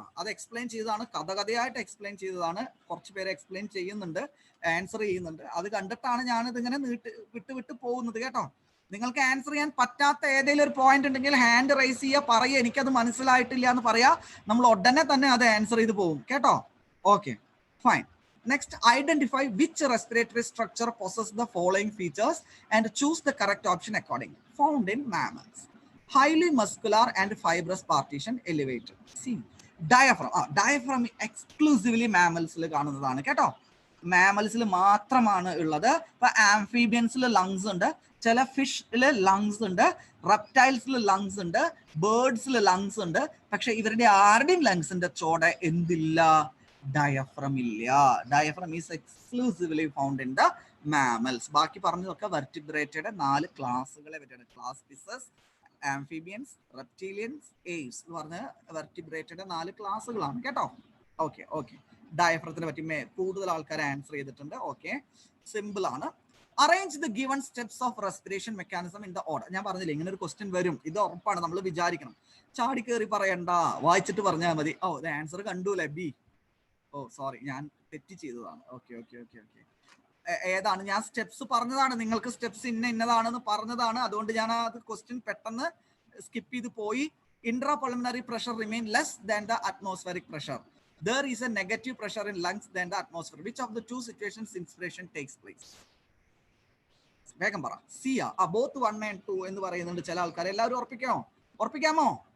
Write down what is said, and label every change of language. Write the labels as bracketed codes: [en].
[ml] അത് എക്സ്പ്ലെയിൻ ചെയ്തതാണ്, കഥയായിട്ട് എക്സ്പ്ലെയിൻ ചെയ്തതാണ്. കുറച്ച് പേര് എക്സ്പ്ലെയിൻ ചെയ്യുന്നുണ്ട്, ആൻസർ ചെയ്യുന്നുണ്ട്. അത് കണ്ടിട്ടാണ് ഞാനിത് ഇങ്ങനെ വിട്ട് പോകുന്നത് കേട്ടോ. നിങ്ങൾക്ക് ആൻസർ ചെയ്യാൻ പറ്റാത്ത ഏതെങ്കിലും ഒരു പോയിന്റ് ഉണ്ടെങ്കിൽ ഹാൻഡ് റൈസ് ചെയ്യുക, പറയുക എനിക്കത് മനസ്സിലായിട്ടില്ല എന്ന് പറയാ. നമ്മൾ ഉടനെ തന്നെ അത് ആൻസർ ചെയ്ത് പോകും കേട്ടോ. Okay, fine. [en] Next, identify which respiratory structure possesses the following features and choose the correct option accordingly. Found in mammals. Highly muscular and fibrous partition elevated. See, diaphragm. Diaphragm exclusively mammals-il [ml] കാണുന്നതാണ് കേട്ടോ. മാമൽസിൽ മാത്രമാണ് ഉള്ളത്. ഇപ്പൊ ആംഫീബിയൻസിൽ lungs ഉണ്ട്, ചില ഫിഷിൽ lungs ഉണ്ട്, റെപ്റ്റൈൽസിൽ lungs ഉണ്ട്, ബേർഡ്സിൽ lungs ഉണ്ട്. പക്ഷെ ഇവരുടെ ആരുടെയും ലങ്സിന്റെ ചോട എന്തില്ല? ഡയഫ്രം ഇല്ല. [en] Diaphragm is exclusively found in the mammals. [ml] ബാക്കി പറഞ്ഞതൊക്കെ വെർട്ടിബ്രേറ്റഡ് 4 ക്ലാസ്സുകളെ പറ്റിയാണ്. ക്ലാസ് ഫിഷസ്, ആംഫീബിയൻസ്, റെപ്റ്റീലിയൻസ്, ഏവ്സ് എന്ന് പറഞ്ഞ വെർട്ടിബ്രേറ്റഡ് 4 ക്ലാസ്സുകളാണ് കേട്ടോ. Okay okay. ഡയഫ്രത്തിനെ പറ്റി കൂടുതൽ ആൾക്കാർ ആൻസർ ചെയ്തിട്ടുണ്ട്. ഓക്കെ, സിമ്പിൾ ആണ്. [en] Arrange the given steps of respiration mechanism in the order. [ml] ഞാൻ പറഞ്ഞില്ല ഇങ്ങനെ ഒരു ക്വസ്റ്റ്യൻ വരും, ഇത് ഉറപ്പാണ്. നമ്മൾ വിചാരിക്കണം, ചാടി കയറി പറയണ്ട, വായിച്ചിട്ട് പറഞ്ഞാൽ മതി. ഇത് ആൻസർ കണ്ടൂല്ലേ? ബി. സോറി, ഞാൻ തെറ്റ് ചെയ്തതാണ്. Okay okay okay okay. ഏതാണ്? ഞാൻ സ്റ്റെപ്സ് പറഞ്ഞതാണ്, നിങ്ങൾക്ക് സ്റ്റെപ്സ് ഇന്നതാണെന്ന് പറഞ്ഞതാണ്. അതുകൊണ്ട് ഞാൻ അത് ക്വസ്റ്റ്യൻ പെട്ടെന്ന് സ്കിപ്പ് ചെയ്ത് പോയി. [en] Intra pulmonary pressure remain less than the atmospheric pressure. There is a negative pressure in lungs than the atmosphere. Which of the two situations inspiration takes place? [ml] വേഗം പറ. സിയ. ബോത്ത് 1 and 2 എന്ന് പറയുന്നുണ്ട് ചില ആൾക്കാർ. എല്ലാവരും ഉറപ്പിക്കാമോ?